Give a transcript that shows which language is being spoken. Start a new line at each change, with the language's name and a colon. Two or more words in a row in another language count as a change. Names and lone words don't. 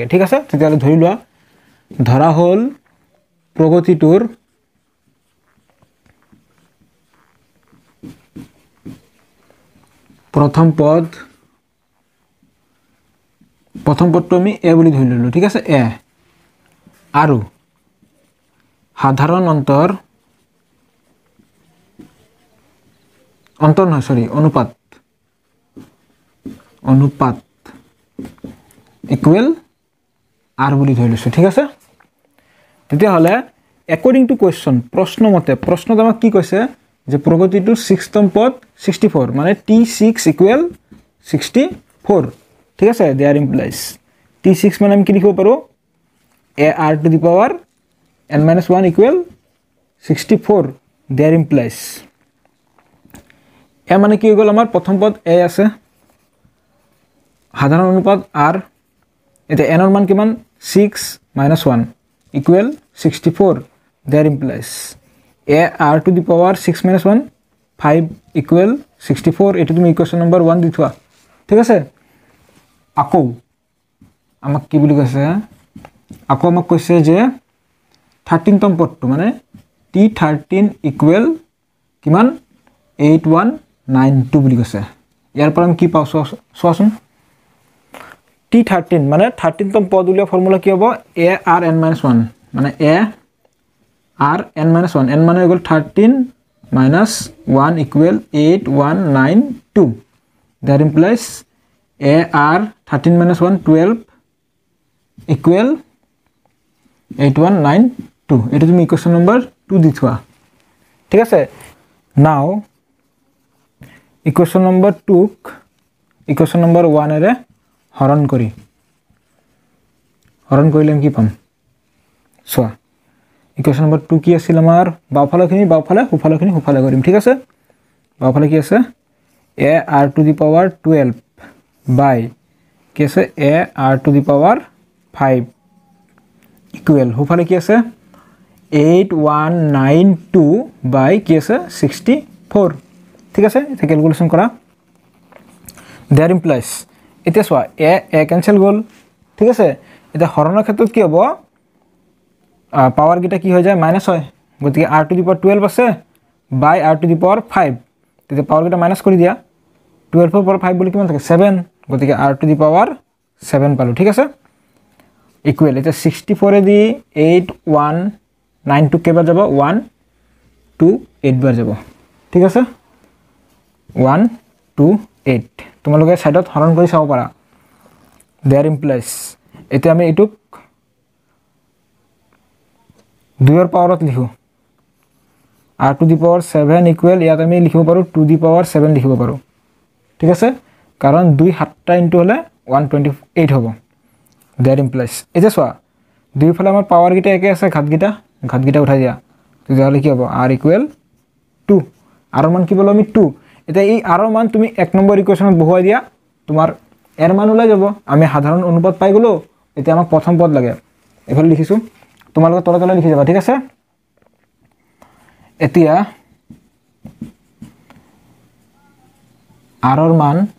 Assamese: ঠিক আছে, তেতিয়াহ'লে ধৰি লোৱা ধৰা হল প্ৰগতিটোৰ প্ৰথম পদ প্ৰথম পদটো আমি এ বুলি ধৰি ললো ঠিক আছে এ আৰু সাধাৰণ অন্তৰ নহয় সৰি অনুপাত ইকুৱেল r বুলি ধৰি লৈছো ঠিক আছে তেতিয়া হলে
English: according to question
Assamese: প্ৰশ্নমতে প্ৰশ্নত আমাক কি কৈছে যে প্ৰগতিটোৰ 6ম পদ 64 মানে
English: t6 equal 64
Assamese: ঠিক আছে
English: there implies t6
Assamese: মানে আমি কি লিখিব পাৰো
English: ar to the power n minus 1 equal 64 there implies
Assamese: এ মানে কি হৈ গল আমাৰ প্ৰথম পদ এ আছে সাধাৰণ অনুপাত r এটা n ৰ মান কিমান
English: 6 minus 1 equal 64 there implies a r to the power 6 minus 1 5 equal 64
Assamese: এটো তুমি
English: equation number
Assamese: 1 দি থোৱা ঠিক আছে আকৌ আমাক কি বুলি কৈছে আকৌ আমাক কৈছে যে 13তম পদটো মানে
English: t13 equal
Assamese: কিমান 8192 বুলি কৈছে ইয়াৰ পৰা আমি কি পাও সোৱাচোন t13 মানে 13তম পদ উলিয়া ফৰ্মুলা কি হ'ব
English: a r n minus 1
Assamese: মানে
English: a r n minus 1 n
Assamese: মানে ইকুৱেল
English: 13 minus 1 equal 8192 that implies a r 13 minus 1 12 equal
Assamese: 8192 এটো তুমি
English: equation number
Assamese: 2 দি থোৱা ঠিক আছে
English: now equation number 2 equation number 1
Assamese: এৰে হৰণ কৰিলে কি পাম সোৱা
English: equation number
Assamese: 2 কি আছিল আমাৰ বাওফালখিনি বাওফালে হুফালখিনি হুফালে কৰিম ঠিক আছে বাওফালে কি আছে
English: a r to the power 12 by
Assamese: কি আছে
English: a r to the power 5 equal
Assamese: হুফালে কি আছে 8192 by কি আছে 64 ঠিক আছে এটা ক্যালকুলেশন কৰা
English: there implies
Assamese: এটা সোৱা a ক্যান্সেল গল ঠিক আছে এটা হৰণৰ ক্ষেত্ৰত কি হ'ব পাৱাৰ গিটা কি হৈ যায় মাইনাস হয় গতিকে
English: r to the power 12
Assamese: আছে
English: by r to the power 5
Assamese: তেতিয়া পাৱাৰ গিটা মাইনাস কৰি দিয়া 12 ৰ পৰা 5 বুলি কিমান থাকে 7 গতিকে
English: r to the power 7
Assamese: পালো ঠিক আছে ইকুৱেল এটা 64 এ দি 8192 কেবাৰ যাব 1 2 8 বাৰ যাব ঠিক আছে 1 2 8 তোমালোকে সাইডত হৰণ কৰি চাও পাৰা
English: there implies
Assamese: এতিয়া আমি এটুক 2 ৰ পাৱাৰত লিখো
English: r to the power 7 equal
Assamese: ইয়াত আমি লিখিব পাৰো
English: 2 the power 7
Assamese: লিখিব পাৰো ঠিক আছে কাৰণ 2 7টা ইনটু হলে 128 হ'ব
English: there implies
Assamese: এটা সোৱা দুই ফালে আমাৰ পাৱাৰ গিটা একে আছে ঘাত গিটা উঠাই দিয়া তেতিয়াহলে কি হ'ব
English: r equal 2
Assamese: r মান কি বলো আমি 2 এটা এই r মান তুমি 1 নম্বৰ ইকুয়েশনত বহুৱাই দিয়া তোমাৰ r মান ওলাই যাব আমি সাধাৰণ অনুপাত পাই গলো এতিয়া আমাক প্ৰথম পদ লাগে এফালে লিখিছো তোমালোকে তলে লিখি যাবা ঠিক আছে এতিয়া r ৰ মান